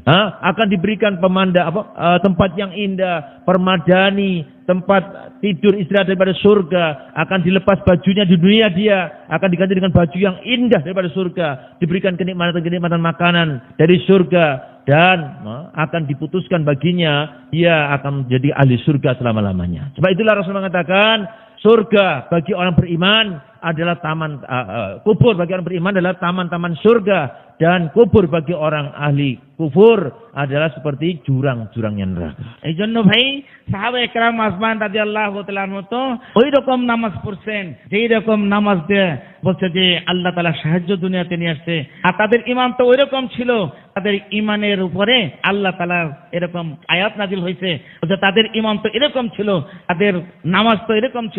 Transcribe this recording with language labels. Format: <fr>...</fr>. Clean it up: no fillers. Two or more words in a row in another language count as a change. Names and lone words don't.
<id>Akan diberikan tempat yang indah, permadani, tempat tidur istirahat daripada surga, akan dilepas bajunya di dunia, dia akan diganti dengan baju yang indah daripada surga, diberikan kenikmatan-kenikmatan makanan dari surga, dan akan diputuskan baginya dia akan menjadi ahli surga selama-lamanya. Sebab itulah Rasulullah mengatakan, surga bagi orang beriman adalah taman, kubur bagi orang beriman adalah taman-taman surga, dan kubur bagi orang ahli kufur adalah seperti jurang-jurangnya neraka।</id> <bn>এই জন্য ভাই সাহাবা একরাম আসমান</bn> <ar>رضي الله تعالى عنه</ar> <bn>তো ওই রকম নামাজ পড়ছেন, যেই রকম নামাজ দিয়ে বলছে যে আল্লাহ তাআলা সাহায্য দুনিয়াতে নিয়ে আসছে, আর তাদের ঈমান তো ওই রকম ছিল, তাদের ঈমানের উপরে আল্লাহ তাআলা এরকম আয়াত নাজিল হয়েছে, বলছে তাদের ঈমান তো এরকম ছিল, তাদের নামাজ তো এরকম ছিল।</bn>